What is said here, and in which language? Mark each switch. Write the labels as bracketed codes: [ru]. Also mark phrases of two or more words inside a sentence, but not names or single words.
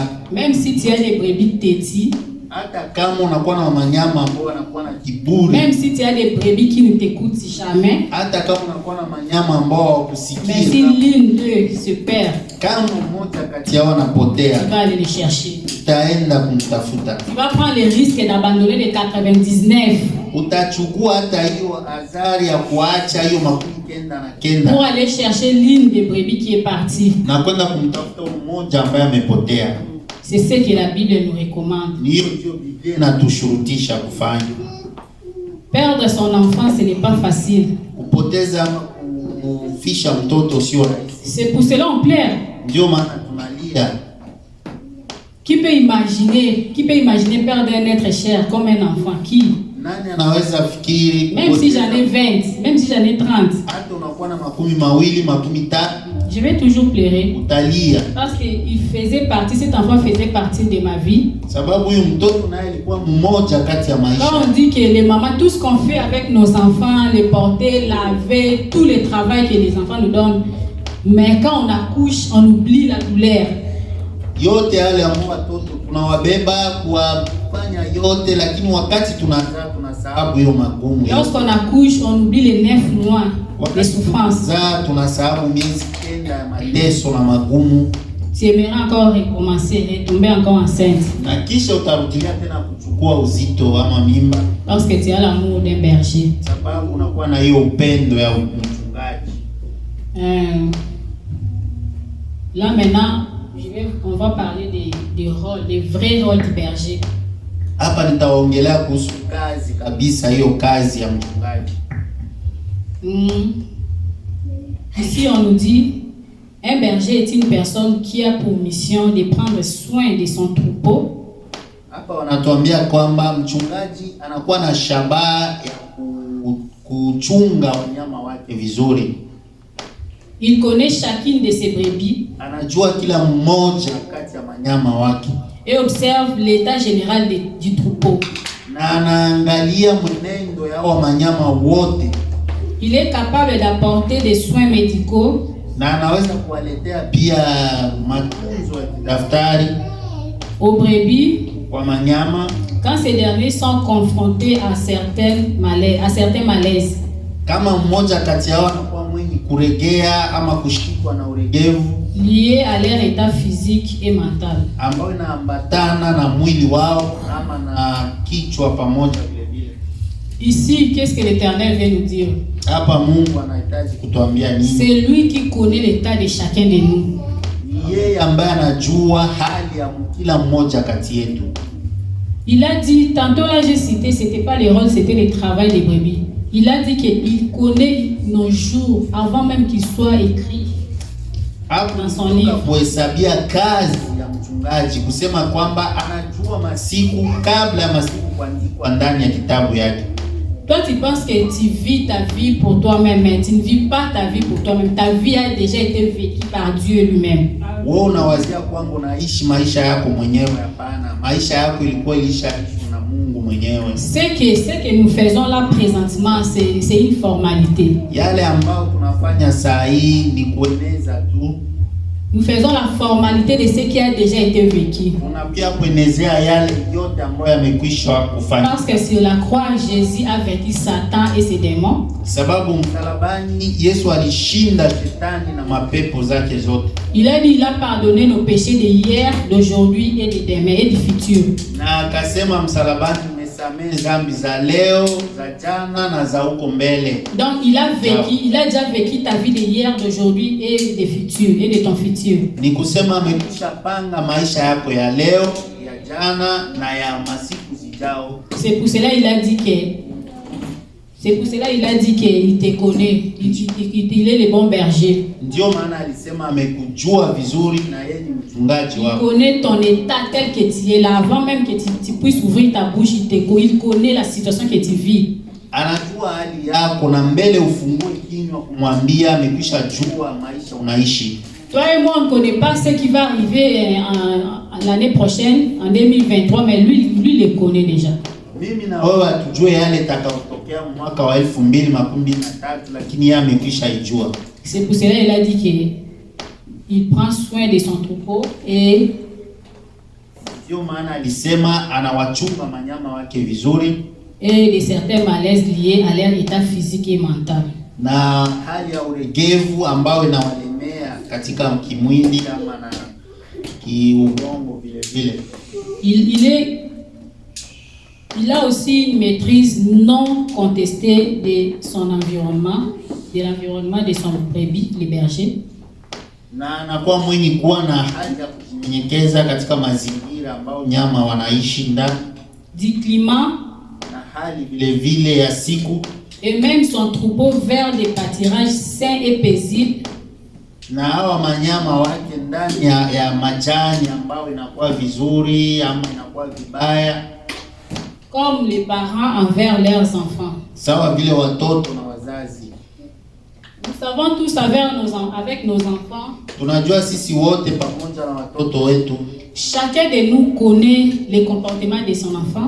[fr] Même si tu as des brebis têtues, [sw] hata kama unakuwa na wanyama ambao wanakuwa na kiburi, [fr] même si tu as des brebis qui ne t'écoutent jamais, [sw] hata kama unakuwa na wanyama ambao hawakusikii, [fr] mais si l'une d'eux se perd, [sw] kama mmoja kati yao anapotea, [fr] tu vas aller le chercher. [sw] utaenda kumtafuta. [fr] Tu vas prendre le risque d'abandonner les 99 [sw] Utachukua hata hiyo adhari ya kuacha hiyo 99 [fr] pour aller chercher l'une des brebis qui est partie. [sw] na kwenda kumtafuta mmoja ambaye amepotea. [fr] C'est ce que la Bible nous recommande. [sw] Ni hiyo ndio Biblia inatushurutisha kufanya. [fr] Perdre son enfant, ce n'est pas facile. [sw] Kupoteza ama kufisha mtoto sio rahisi. [fr] C'est pour cela on pleure. [sw] Ndio maana tunalia. [fr] Qui peut imaginer perdre un être cher comme un enfant? Qui? [sw] Nani anaweza fikiri? [fr] Même si j'en ai 20, même si j'en ai 30, [sw] hata unakuwa na 20, 30, [fr] je vais toujours pleurer. [sw] utalia. [fr] Parce que cet enfant faisait partie de ma vie. [sw] Sababu huyu mtoto naye alikuwa mmoja kati ya maisha. [fr] Quand on dit que les mamans, tout ce qu'on fait avec nos enfants, les porter, laver, tout le travail que les enfants nous donnent, mais quand on accouche, on oublie la douleur. [sw] Yote yale ambao watoto tunawabeba kuwafanya yote, lakini wakati tunazaa tunasahau hiyo magumu. [fr] Lorsqu'on accouche, on oublie les 9 mois de souffrance. [sw] Tunasahau miezi 9 ya mateso na magumu. [fr] Tu aimerais encore recommencer, retomber encore enceinte. [sw] Na kisha utarudia tena kuchukua uzito ama mimba. [fr] Parce que tu as l'amour d'un berger. [sw] Sababu unakuwa na hiyo upendo ya mchungaji. [fr] Là maintenant, on va parler des rôles, des vrais rôles du berger. [sw] Hapa nitaongelea kuhusu kazi kabisa, hiyo kazi ya mchungaji. [fr] Ici on nous dit, un berger est une personne qui a pour mission de prendre soin de son troupeau. [sw] Hapa wanatuambia kwamba mchungaji anakuwa na shabaha ya kuchunga wanyama wake vizuri. [fr] Il connaît chacune de ses brebis. [sw] Anajua kila mmoja kati ya wanyama wake. [fr] Et observe l'état général du troupeau. [sw] Na anaangalia mwenendo ya wanyama wote. [fr] Il est capable d'apporter des soins médicaux. [sw] Na anaweza kuwaletea pia matunzo ya kidaktari [fr] aux brebis [sw] kwa wanyama [fr] quand ces derniers sont confrontés à certains malaises. [sw] Kama mmoja kati yao anakuwa mwenye kuregea ama kushikwa na uregevu [fr] lié à leur état physique et mental, [sw] ambayo inaambatana na mwili wao ama na kichwa pamoja vile vile. [fr] Ici, qu'est-ce que l'Éternel vient nous dire? [sw] Hapa Mungu anahitaji kutuambia nini? [fr] C'est lui qui connaît l'état de chacun de nous. [sw] Yeye ambaye anajua hali ya kila mmoja kati yetu. [fr] Il a dit, tantôt là j'ai cité, c'était pas les rôles, c'était le travail des brebis. Il a dit qu'il connaît nos jours avant même qu'ils soient écrits dans son livre. [sw] Kuhesabia kazi ya mchungaji, kusema kwamba anajua masiku kabla ya masiku kuandikwa ndani ya kitabu yake. [fr] Toi, tu penses que tu vis ta vie pour toi-même, mais tu ne vis pas ta vie pour toi-même. Ta vie a déjà été vécue par Dieu lui-même. [sw] Wewe unawazia kwamba unaishi maisha yako mwenyewe? Hapana, maisha yako ilikuwa ilishaishwa na Mungu mwenyewe. [fr] Ce que nous faisons là présentement, c'est une formalité. [sw] Yale ambao tunafanya saa hii ni kueneza tu. [fr] Nous faisons la formalité de ce qui a déjà été vécu. [sw] Unapia kuenezea yale yote ambayo yamekwisha kufanyika. [fr] Parce que sur la croix, Jésus a vaincu Satan et ses démons. [sw] Sababu msalabani Yesu alishinda shetani na mapepo zake zote. [fr] Il a dit, il a pardonné nos péchés d'hier, d'aujourd'hui et de demain et du futur. [sw] Na akasema msalabani umesamehe dhambi za leo, za jana na za huko mbele. [fr] Donc il a déjà vécu ta vie d'hier, d'aujourd'hui et de futur et de ton futur. [sw] Ni kusema amekwisha panga maisha yako ya leo, ya jana na ya masiku zijao. [fr] C'est pour cela il a dit qu'il te connaît, il est le bon berger. [sw] Ndio maana alisema amekujua vizuri na yeye ni mchungaji wako. [fr] Il connaît ton état tel que tu es là avant même que tu puisses ouvrir ta bouche, il connaît la situation que tu vis. [sw] Anajua hali yako na mbele ufungue kinywa kumwambia amekwisha jua maisha unaishi. [fr] Toi et moi, on ne connaît pas ce qui va arriver l'année prochaine, en 2023, mais lui le connaît déjà. [sw] Mimi na wewe tujue yale yatakayotokea tokea mwaka wa 2013, lakini yeye amekwisha ijua. [fr] C'est pour cela qu'il a dit qu'il prend soin de son troupeau et [sw] Ndio maana alisema anawachunga manyama wake vizuri [fr] de certains malaises liés à leur état physique et mental. [sw] na hali ya uregevu ambayo inawalemea katika kimwili ama na kiubongo vile vile. [fr] Il a aussi une maîtrise non contestée de son environnement, de l'environnement de son brebis, les bergers. [sw] Na anakuwa mwenye kuwa na hali ya kunyenyekeza katika mazingira ambayo nyama wanaishi ndani, [fr] du climat, [sw] na hali vile vile ya siku, [fr] et même son troupeau vers des pâturages sains et paisibles. [sw] na hawa manyama wake ndani ya majani ambayo inakuwa vizuri ama inakuwa vibaya, [fr] comme les parents envers leurs enfants. [sw] sawa vile watoto na wazazi. [fr] Nous savons tous avec nos enfants, [sw] Tunajua sisi wote pamoja na watoto wetu, [fr] chacun de nous connaît les comportements de son enfant,